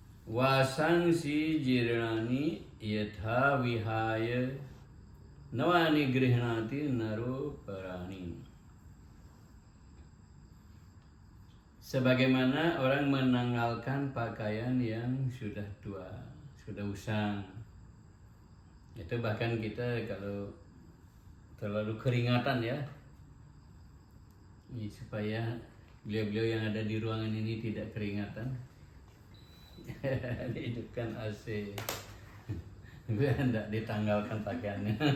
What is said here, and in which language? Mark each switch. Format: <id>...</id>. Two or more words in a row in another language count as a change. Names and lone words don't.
<sa>वासांसि जीर्णानि यथा विहाय नवानि गृह्णाति नरो पराणि.</sa> <id>Sebagaimana orang menanggalkan pakaian yang sudah tua, sudah usang. Itu bahkan kita kalau terlalu keringatan ya, supaya beliau-beliau yang ada di ruangan ini tidak keringatan, dihidupkan AC biar tidak ditanggalkan pakaiannya.</id>